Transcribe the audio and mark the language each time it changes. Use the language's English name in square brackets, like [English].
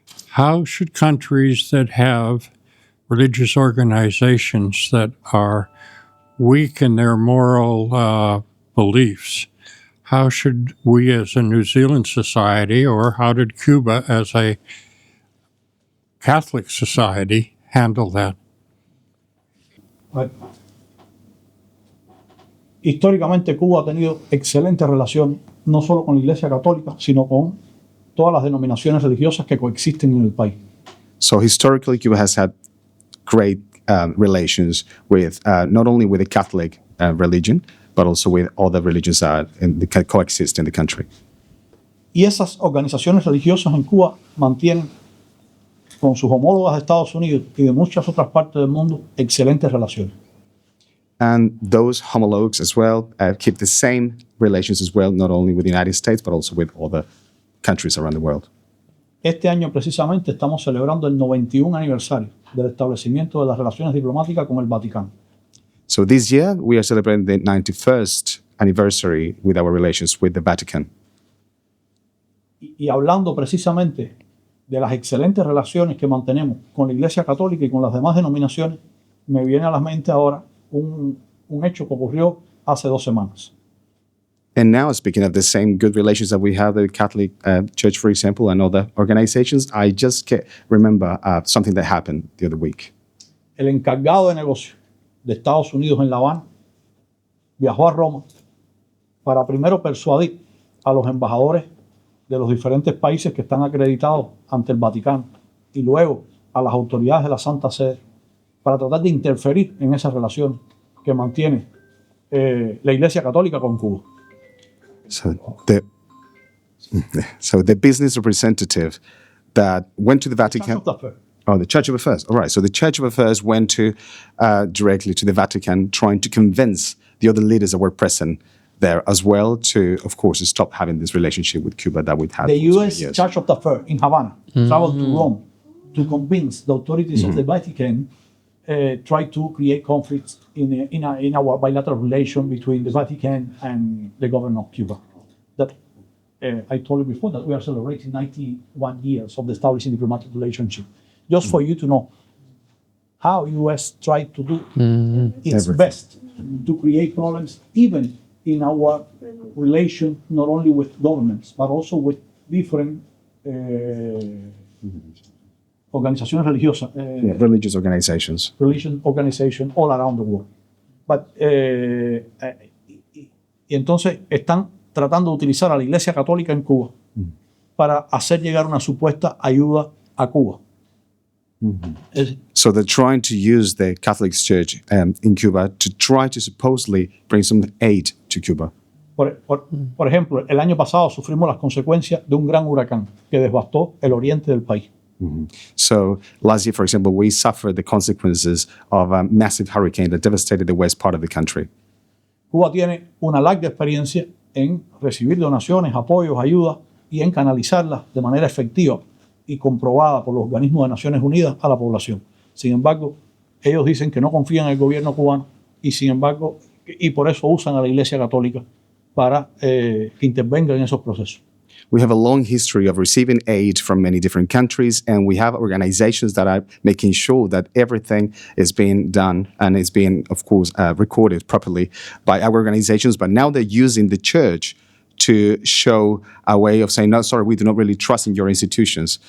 [English] How should countries that have religious organizations that are weak in their moral beliefs, how should we as a New Zealand society, or how did Cuba as a Catholic society handle that? [Spanish] Históricamente Cuba ha tenido excelentes relaciones, no solo con la Iglesia Católica, sino con todas las denominaciones religiosas que coexisten en el país. [English] So historically, Cuba has had great relations with not only with the Catholic religion, but also with other religions that coexist in the country. [Spanish] Y esas organizaciones religiosas en Cuba mantienen con sus homólogas de Estados Unidos y de muchas otras partes del mundo excelentes relaciones. [English] And those homologues as well keep the same relations as well, not only with the United States, but also with other countries around the world. [Spanish] Este año precisamente estamos celebrando el 91 aniversario del establecimiento de las relaciones diplomáticas con el Vaticano. [English] So this year, we are celebrating the 91st anniversary with our relations with the Vatican. [Spanish] Y hablando precisamente de las excelentes relaciones que mantenemos con la Iglesia Católica y con las demás denominaciones, me viene a la mente ahora un hecho que ocurrió hace 2 semanas. [English] And now, speaking of the same good relations that we have with the Catholic Church, for example, and other organizations, I just remember something that happened the other week. [Spanish] El encargado de negocio de Estados Unidos en La Habana viajó a Roma para primero persuadir a los embajadores de los diferentes países que están acreditados ante el Vaticano y luego a las autoridades de la Santa Sede para tratar de interferir en esas relaciones que mantiene la Iglesia Católica con Cuba. [English] So the business representative that went to the Vatican. Oh, the Church of Affairs. All right. So the Church of Affairs went to directly to the Vatican, trying to convince the other leaders that were present there as well to, of course, stop having this relationship with Cuba that we've had. The U.S. Church of Affairs in Havana traveled to Rome to convince the authorities of the Vatican try to create conflicts in our bilateral relation between the Vatican and the government of Cuba. That I told you before that we are celebrating 91 years of the establishing diplomatic relationship. Just for you to know how U.S. tried to do its best to create problems, even in our relation, not only with governments, but also with different [Spanish] organizaciones religiosas. [English] Religious organizations. Religious organizations all around the world. [Spanish] But, y entonces están tratando de utilizar a la Iglesia Católica en Cuba para hacer llegar una supuesta ayuda a Cuba. [English] So they're trying to use the Catholic Church in Cuba to try to supposedly bring some aid to Cuba. [Spanish] Por ejemplo, el año pasado sufrimos las consecuencias de un gran huracán que devastó el oriente del país. [English] So last year, for example, we suffered the consequences of a massive hurricane that devastated the west part of the country. [Spanish] Cuba tiene una larga experiencia en recibir donaciones, apoyos, ayudas y en canalizarlas de manera efectiva y comprobada por los organismos de Naciones Unidas a la población. Sin embargo, ellos dicen que no confían en el gobierno cubano y por eso usan a la Iglesia Católica para que intervenga en esos procesos. [English] We have a long history of receiving aid from many different countries, and we have organizations that are making sure that everything is being done and is being, of course, recorded properly by our organizations. But now they're using the church to show a way of saying, no, sorry, we do not really trust in your institutions.